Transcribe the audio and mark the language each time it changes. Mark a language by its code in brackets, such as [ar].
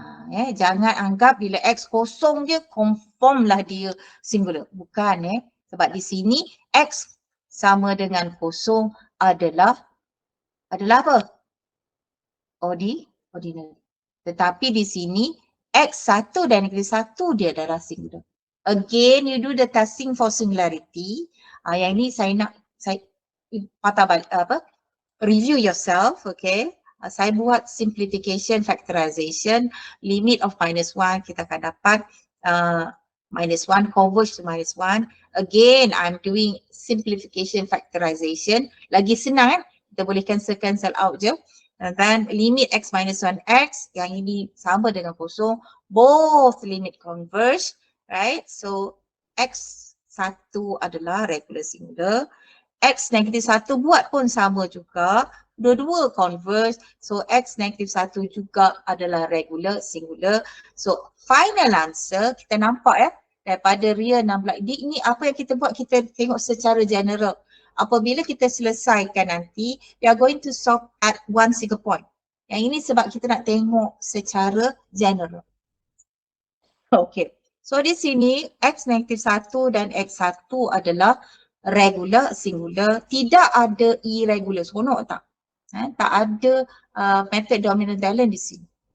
[ms] Jangan anggap bila X kosong je confirm lah dia singular. Bukan sebab di sini X sama dengan kosong adalah apa? Ordinary. Tetapi di sini X1 dan X1 dia adalah singular. [en] Again, you do the testing for singularity. [ms] Yang ini saya patah balik [en] review yourself, [ms] okay? Saya buat simplification factorization, limit of -1 kita akan dapat -1 converge to -1. [en] Again, I'm doing simplification factorization. [ms] Lagi senang kita boleh cancel out je. [en] And then limit [ms] x minus 1x, yang ini sama dengan kosong, [en] both limit converge, right? [ms] So x1 adalah regular singular, x negatif 1 buat pun sama juga, dua-dua converge, so x negatif 1 juga adalah regular singular. So [en] final answer [ms] kita nampak daripada real 16, ini apa yang kita buat, kita tengok secara general. Apabila kita selesaikan nanti, [en] we are going to solve at one single point. [ms] Yang ini sebab kita nak tengok secara general. Okay, so di sini x negatif 1 dan x1 adalah regular singular, tidak ada irregular. Seronok tak? Tak ada method dominant talent di sini.